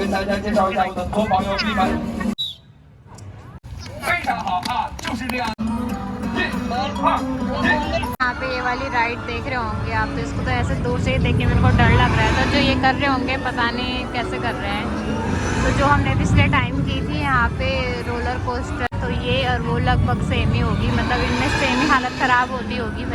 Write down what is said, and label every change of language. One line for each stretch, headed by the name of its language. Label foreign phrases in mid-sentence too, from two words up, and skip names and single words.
Chinese: 跟大家介绍一下我的夺宝右臂们，非常好啊，就是这样。对，
Hindi: यहाँ पे ये वाली राइड देख रहे होंगे आप, तो इसको तो ऐसे दूर से ही देख के मेरे को डर लग रहा है। तो जो ये कर रहे होंगे पता नहीं कैसे कर रहे हैं। तो जो हमने पिछले टाइम की थी यहाँ पे
English: roller coaster,
Hindi: तो ये और वो लगभग सेम ही होगी, मतलब इनमें सेम ही हालत ख़राब होती होगी भाई।